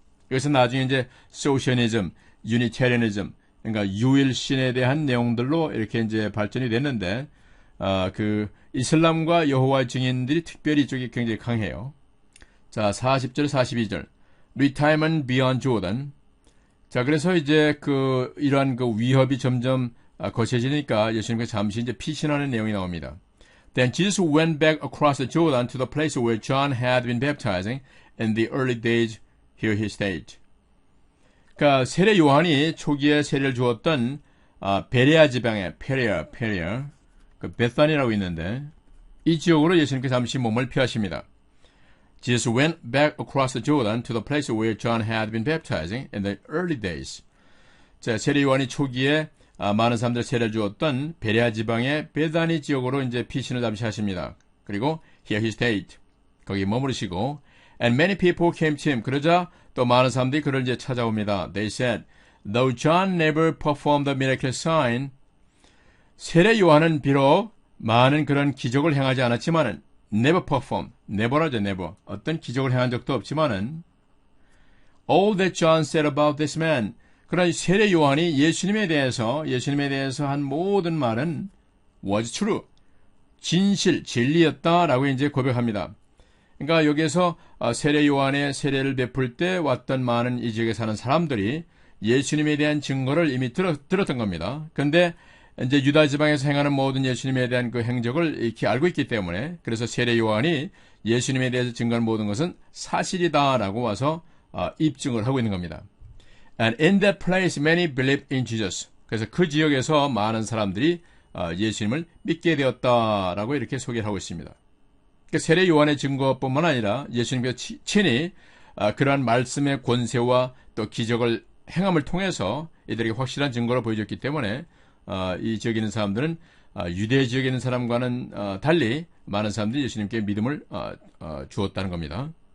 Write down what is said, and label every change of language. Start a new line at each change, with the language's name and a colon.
Korean: 이것은 나중에 이제 소시아니즘, 유니테리아니즘, 그러니까 유일신에 대한 내용들로 이렇게 이제 발전이 됐는데, 이슬람과 여호와 증인들이 특별히 이쪽이 굉장히 강해요. 자, 40절, 42절.
English: Retirement beyond Jordan.
Korean: 자, 그래서 이제 이러한 위협이 점점 거세지니까 예수님께서 잠시 이제 피신하는 내용이 나옵니다.
English: Then Jesus went back across the Jordan to the place where John had been baptizing. In the early days, here he stayed.
Korean: 그러니까 세례 요한이 초기에 세례를 주었던 베레아 지방의 페리아, 그 베타니라고 있는데 이 지역으로 예수님께서 잠시 몸을 피하십니다.
English: Jesus went back across the Jordan to the place where John had been baptizing in the early days.
Korean: 자, 세례 요한이 초기에 많은 사람들 세례를 주었던 베레아 지방의 베다니 지역으로 이제 피신을 잠시 하십니다. 그리고
English: here he stayed.
Korean: 거기 머무르시고
English: and many people came to him.
Korean: 그러자 또 많은 사람들이 그를 이제 찾아옵니다.
English: They said, though John never performed the miracle sign,
Korean: 세례 요한은 비록 많은 그런 기적을 행하지 않았지만은
English: never performed, never라죠, never.
Korean: 어떤 기적을 행한 적도 없지만은
English: all that John said about this man,
Korean: 그러나 세례 요한이 예수님에 대해서 한 모든 말은
English: was true,
Korean: 진실, 진리였다라고 이제 고백합니다. 그러니까 여기에서 세례 요한의 세례를 베풀 때 왔던 많은 이 지역에 사는 사람들이 예수님에 대한 증거를 이미 들었던 겁니다. 그런데 이제 유다 지방에서 행하는 모든 예수님에 대한 그 행적을 이렇게 알고 있기 때문에 그래서 세례 요한이 예수님에 대해서 증거한 모든 것은 사실이다라고 와서 입증을 하고 있는 겁니다.
English: And in that place many believed in Jesus.
Korean: 그래서 그 지역에서 많은 사람들이 예수님을 믿게 되었다라고 이렇게 소개를 하고 있습니다. 세례 요한의 증거뿐만 아니라 예수님께서 친히 그러한 말씀의 권세와 또 기적을 행함을 통해서 이들에게 확실한 증거를 보여줬기 때문에 이 지역에 있는 사람들은 유대 지역에 있는 사람과는 달리 많은 사람들이 예수님께 믿음을 주었다는 겁니다.